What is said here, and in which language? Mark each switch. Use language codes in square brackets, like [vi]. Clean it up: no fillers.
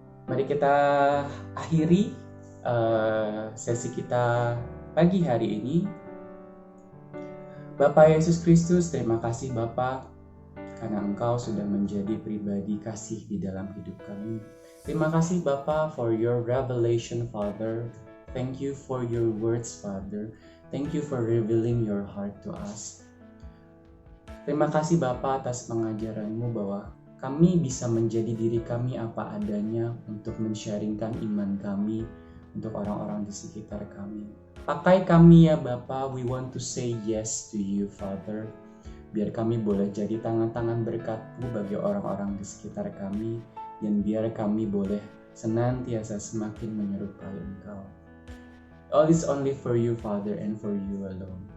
[id] Mari kita akhiri sesi kita pagi hari ini. Bapak Yesus Kristus, terima kasih Bapak, karena Engkau sudah menjadi pribadi kasih di dalam hidup kami. Terima kasih Bapa [en] for your revelation, Father. Thank you for your words, Father. Thank you for revealing your heart to us. [id] Terima kasih Bapa atas pengajaran-Mu bahwa kami bisa menjadi diri kami apa adanya untuk men-sharingkan iman kami untuk orang-orang di sekitar kami. Pakai kami ya Bapa, [en] we want to say yes to you, Father. [id] Biar kami boleh jadi tangan-tangan berkat-Mu bagi orang-orang di sekitar kami, dan biar kami boleh senantiasa semakin menyerupai Engkau. [en] All is only for you, Father, and for you alone.